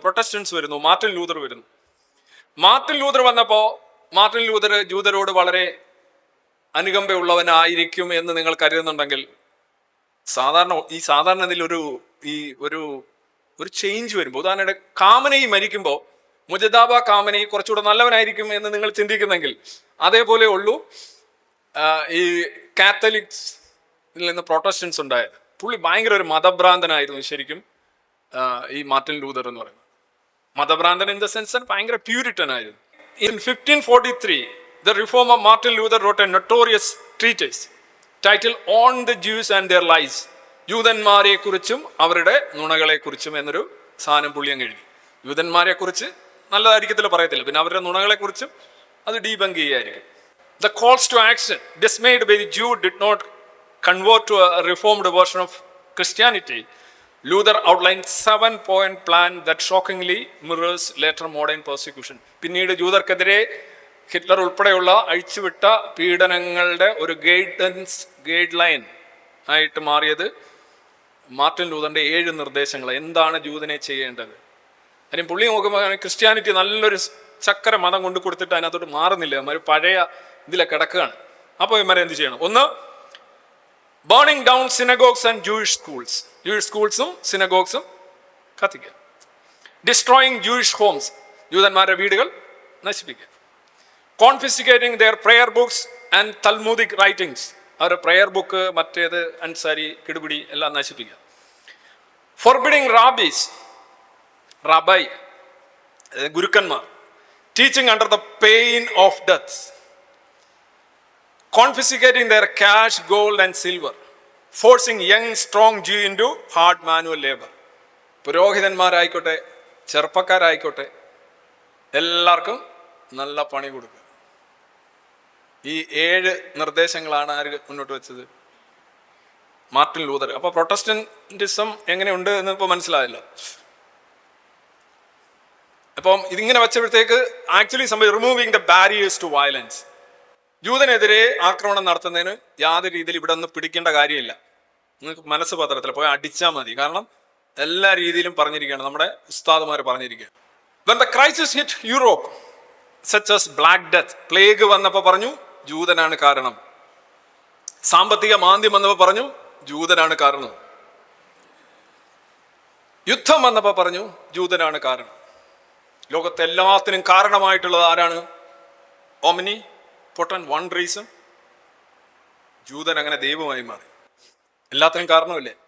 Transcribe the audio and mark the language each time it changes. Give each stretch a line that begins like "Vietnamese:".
Malayalam: Protestants വരുന്നു, Martin Luther വരുന്നു. Martin Luther വന്നപ്പോൾ മാർട്ടിൻ ലൂതർ ജൂതരോട് വളരെ അനുകമ്പയുള്ളവനായിരിക്കും എന്ന് നിങ്ങൾ കരുതുന്നുണ്ടെങ്കിൽ, സാധാരണ ഇതിൽ ഒരു ചേഞ്ച് വരുമ്പോൾ, ഉദാഹരണം കാമനയി മരിക്കുമ്പോൾ മുജദാബ കാമനയി കുറച്ചുകൂടെ നല്ലവനായിരിക്കും എന്ന് നിങ്ങൾ ചിന്തിക്കുന്നെങ്കിൽ, അതേപോലെ ഉള്ളൂ ഈ കാത്തലിക്സിൽ നിന്ന് പ്രൊട്ടസ്റ്റൻസ് ഉണ്ടായത്. പുള്ളി ഭയങ്കര ഒരു മതഭ്രാന്തനായിരുന്നു ശരിക്കും ഈ മാർട്ടിൻ ലൂതർ എന്ന് പറയുന്നത്. മതഭ്രാന്തൻ
English: in the sense
Malayalam: ഭയങ്കര പ്യൂരിറ്റൻ ആയിരുന്നു.
English: In 1543, the reformer Martin Luther wrote a notorious treatise titled On the Jews and Their Lies.
Malayalam: ജൂതന്മാരെ കുറിച്ചും അവരുടെ നുണകളെ കുറിച്ചും എന്നൊരു സാധനം പുള്ളിയും എഴുതി. ജൂതന്മാരെ കുറിച്ച് നല്ലതായിരിക്കത്തില്ല, പറയത്തില്ല. പിന്നെ അവരുടെ നുണകളെ കുറിച്ചും അത് debunk ചെയ്യായിരിക്കും.
English: The calls to action dismayed by the Jew did not convert to a reformed version of Christianity. Luther outlined 7-point plan that shockingly mirrors later modern persecution.
Malayalam: പിന്നീട് ജൂതർക്കെതിരെ ഹിറ്റ്ലർ ഉൾപ്പെടെയുള്ള അഴിച്ചുവിട്ട പീഡനങ്ങളുടെ ഒരു ഗൈഡ് ലൈൻ ആയിട്ട് മാറിയത് Martin ലൂതറിന്റെ 7 നിർദ്ദേശങ്ങൾ. എന്താണ് ജൂതനെ ചെയ്യേണ്ടത്? കാര്യം പുള്ളി നോക്കുമ്പോൾ ക്രിസ്ത്യാനിറ്റി നല്ലൊരു ചക്കര മതം കൊണ്ടു കൊടുത്തിട്ട് അതിനകത്തോട്ട് മാറുന്നില്ല. അവന്മാർ പഴയ ഇതിലെ കിടക്കുകയാണ്. അപ്പോൾ ഇവന്മാരെ എന്ത് ചെയ്യണം? ഒന്ന്, burning down synagogues and Jewish schools. Jewish സ്കൂൾസും സിനഗോഗ്സും കത്തിക്കുക.
English: Destroying Jewish homes.
Malayalam: ജൂതന്മാരുടെ വീടുകൾ നശിപ്പിക്കുക.
English: Confiscating their prayer books and Talmudic writings.
Malayalam: അവരുടെ പ്രെയർ ബുക്ക്, മറ്റേത് അൻസാരി, കിടുപിടി എല്ലാം നശിപ്പിക്കുക.
English: forbidding rabbis,
Malayalam: റബൈ ഗുരുക്കന്മാർ.
English: Teaching under the pain of death. Confiscating their cash, gold and silver. Forcing young strong Jew into hard manual labor.
Malayalam: പുരോഹിതന്മാരായിക്കോട്ടെ ചെറുപ്പക്കാരായിക്കോട്ടെ എല്ലാവർക്കും നല്ല പണി കൊടുക്കുക. ഈ 7 നിർദ്ദേശങ്ങളാണ് ആര് മുന്നോട്ട് വെച്ചത്? Martin Luther. അപ്പൊ പ്രൊട്ടസ്റ്റന്റിസം എങ്ങനെയുണ്ട് എന്ന് ഇപ്പൊ മനസ്സിലായല്ലോ. അപ്പം ഇതിങ്ങനെ വെച്ചപ്പോഴത്തേക്ക്
English: Actually removing the barriers to violence.
Malayalam: ജൂതനെതിരെ ആക്രമണം നടത്തുന്നതിന് യാതൊരു രീതിയിൽ ഇവിടെ ഒന്നും പിടിക്കേണ്ട കാര്യമില്ല. നിങ്ങൾക്ക് മനസ്സ് പത്രത്തിൽ പോയി അടിച്ചാൽ മതി. കാരണം എല്ലാ രീതിയിലും പറഞ്ഞിരിക്കുകയാണ്, നമ്മുടെ ഉസ്താദുമാർ പറഞ്ഞിരിക്കുകയാണ്.
English: When the crisis hit Europe, such as Black Death,
Malayalam: plague വന്നപ്പോൾ പറഞ്ഞു ജൂതനാണ് കാരണം. സാമ്പത്തിക മാന്ദ്യം വന്നപ്പോൾ പറഞ്ഞു ജൂതനാണ് കാരണം. യുദ്ധം വന്നപ്പോൾ പറഞ്ഞു ജൂതനാണ് കാരണം. ലോകത്തെ എല്ലാത്തിനും കാരണമായിട്ടുള്ളത് ആരാണ്?
English: omnipotent one reason,
Malayalam: ജൂതൻ അങ്ങനെ ദൈവമായി മാറി. എല്ലാത്തിനും കാരണമില്ലേ?